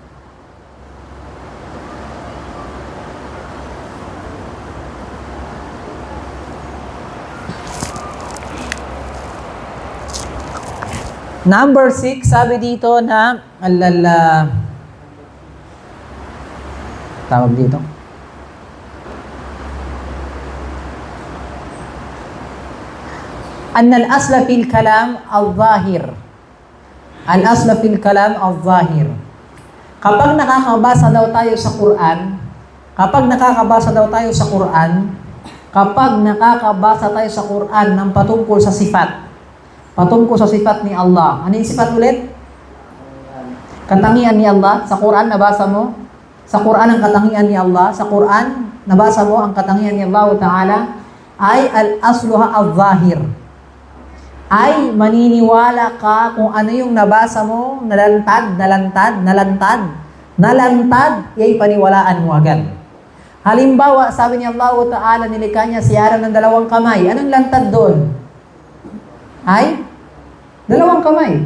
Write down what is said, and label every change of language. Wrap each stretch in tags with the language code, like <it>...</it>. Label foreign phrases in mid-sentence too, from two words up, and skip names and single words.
<tl>Number 6, sabi dito na alala. Tawag dito.</tl> <ar>إن الأصل في الكلام الظاهر. الأصل في الكلام الظاهر.</ar> <tl>Kapag nakakabasa daw tayo sa Quran, ng patungkol sa sifat ni Allah. Ano yung sifat ulit? Katangian ni Allah. Sa Quran, nabasa mo? Sa Quran, ang katangian ni Allah. Sa Quran, nabasa mo ang katangian ni Allah Ta'ala ay</tl> <ar>أصلها الظاهر.</ar> <tl>Ay maniniwala ka kung ano yung nabasa mo, nalantad, yay paniwalaan mo agad. Halimbawa, sabi ni Allah Ta'ala, nilikha niya si Adam ng 2 kamay. Anong lantad doon? Ay 2 kamay.</tl>